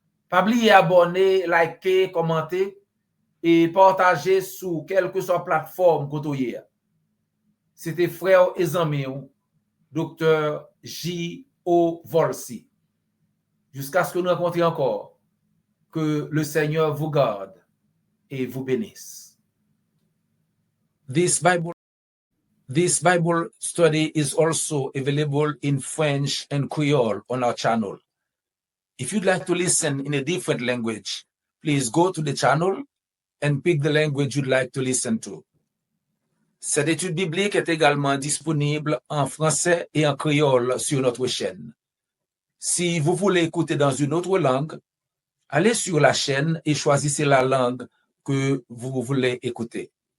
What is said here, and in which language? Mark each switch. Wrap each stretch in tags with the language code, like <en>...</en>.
<fr>Pas oublier abonner, liker, commenter et partager sur quelle que soit la plateforme que vous avez. C'était frère et ami, Dr. J.O. Volsi. Jusqu'à ce que nous rencontrions encore, que le Seigneur vous garde et vous bénisse.</fr> <en>This Bible study is also available in French and Creole on our channel. If you'd like to listen in a different language, please go to the channel and pick the language you'd like to listen to.</en> <fr>Cette étude biblique est également disponible en français et en créole sur notre chaîne. Si vous voulez écouter dans une autre langue, allez sur la chaîne et choisissez la langue que vous voulez écouter.</fr>